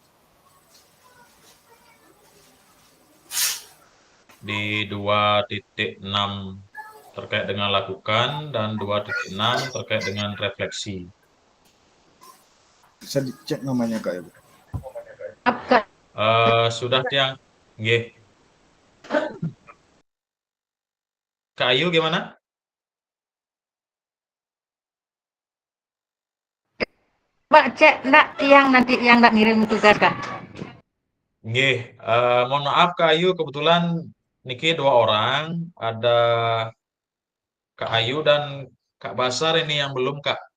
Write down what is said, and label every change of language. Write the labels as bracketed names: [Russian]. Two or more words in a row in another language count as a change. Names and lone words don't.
[Indonesian] Di 2.6 terkait dengan lakukan dan 2.6 terkait dengan refleksi. Bisa dicek namanya Kak Yoga. Kak, Sudah yang nggih. Kak Ayu gimana? Mbak cek enggak yang nanti yang enggak ngirim tugas Kak. Nggih, mohon maaf Kak Ayu, kebetulan niki 2 orang, ada Kak Ayu dan Kak Basar ini yang belum Kak.